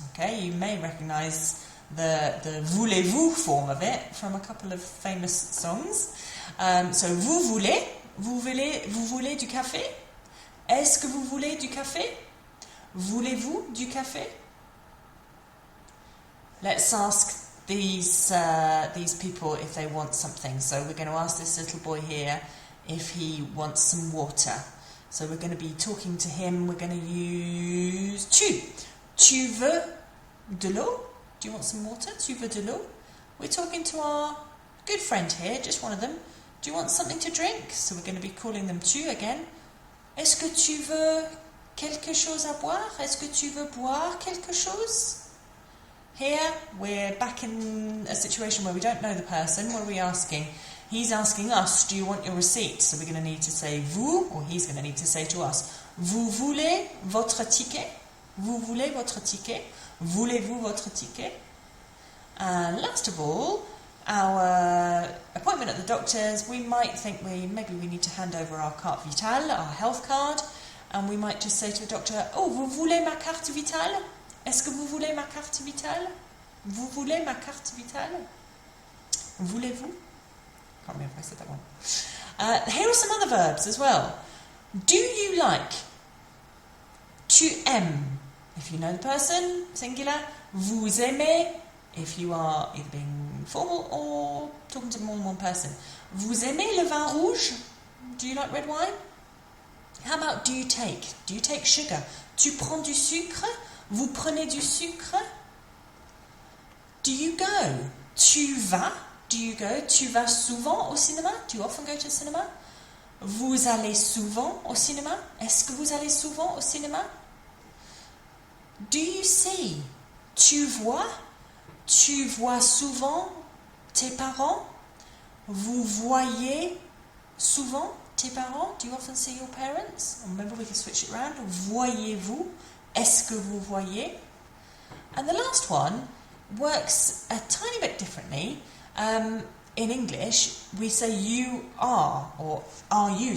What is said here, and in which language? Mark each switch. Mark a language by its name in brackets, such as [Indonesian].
[English] Okay, you may recognise the voulez-vous form of it from a couple of famous songs. [French] So vous voulez du café? Est-ce que vous voulez du café? Voulez-vous du café? [English] Let's ask these people if they want something. So we're going to ask this little boy here if he wants some water. So we're going to be talking to him. We're going to use tu. Tu veux de l'eau? Do you want some water? Tu veux de l'eau? We're talking to our good friend here, just one of them. Do you want something to drink? So we're going to be calling them tu again. [French] Est-ce que tu veux quelque chose à boire? Est-ce que tu veux boire quelque chose? [English] Here we're back in a situation where we don't know the person. What are we asking? He's asking us, do you want your receipt? So we're going to need to say vous, or he's going to need to say to us, vous voulez votre ticket? [French] Vous voulez votre ticket? Voulez-vous votre ticket? [English] And last of all, our appointment at the doctor's, we might think maybe we need to hand over our carte vitale, our health card, and we might just say to the doctor, oh, vous voulez ma carte vitale? [French] Est-ce que vous voulez ma carte vitale? Vous voulez ma carte vitale? Voulez-vous? [English] Can't remember if I said that one. Here are some other verbs as well. Do you like? Tu aimes. If you know the person, singular. Vous aimez. If you are either being formal or talking to more than one person. Vous aimez le vin rouge? Do you like red wine? How about do you take? Do you take sugar? [French] Tu prends du sucre? Vous prenez du sucre? Do you go? Tu vas? Do you go? Tu vas souvent au cinéma? [English] Do you often go to the cinema? [French] Vous allez souvent au cinéma? Est-ce que vous allez souvent au cinéma? Do you see? Tu vois? Tu vois souvent tes parents? Vous voyez souvent tes parents? [English] Do you often see your parents? Remember, we can switch it around. Voyez-vous? Est-ce que vous voyez? And the last one works a tiny bit differently. In English, we say you are, or are you.